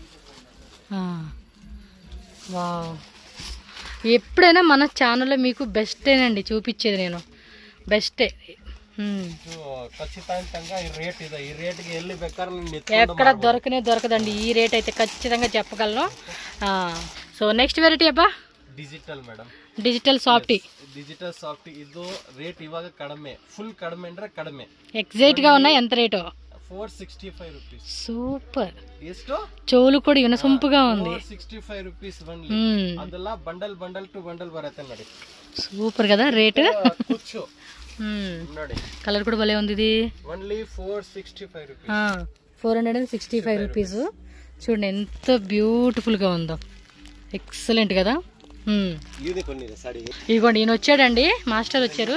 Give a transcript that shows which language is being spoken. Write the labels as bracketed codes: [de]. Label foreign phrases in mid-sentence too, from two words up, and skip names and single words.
[te] వావ్, ఎప్పుడైనా మన ఛానల్లో మీకు బెస్టేనండి చూపించేది నేను, బెస్టే. ఎక్కడ దొరకదండి ఈ రేట్ అయితే ఖచ్చితంగా చెప్పగలను. సో నెక్స్ట్ వెరైటీ అబ్బా [en] digital madam. digital softy. digital softy [kn] ಇದು ರೇಟ್ ಇವಾಗ ಕಡಿಮೆ, ಫುಲ್ ಕಡಿಮೆ ಅಂದ್ರೆ ಕಡಿಮೆ. [te] ಎಕ್ಸಾಕ್ಟ್ గా ఉన్నాయి. ఎంత రేటు? [en] 465 rupees. [te] సూపర్. [kn] ಎಷ್ಟು? ಚೋಲು ಕೂಡ ಇವನ ಸೊಂಪುగా ఉంది. [en] 465 rupees only. [kn] ಅದೆಲ್ಲ [en] bundle to bundle [kn] ಬರುತ್ತೆ ನೋಡಿ. [te] సూపర్ కదా రేట్. [kn] కుచ్చు ನೋಡಿ, [te] కలర్ కూడా భలే ఉంది. ఇది [en] only 465 rupees. [te] 465 రూపీస్. చూడండి ఎంత బ్యూటిఫుల్ గా ఉందో. ఎక్సలెంట్ కదా. ఇదిగోండి ఈయన వచ్చాడండి, మాస్టర్ వచ్చారు.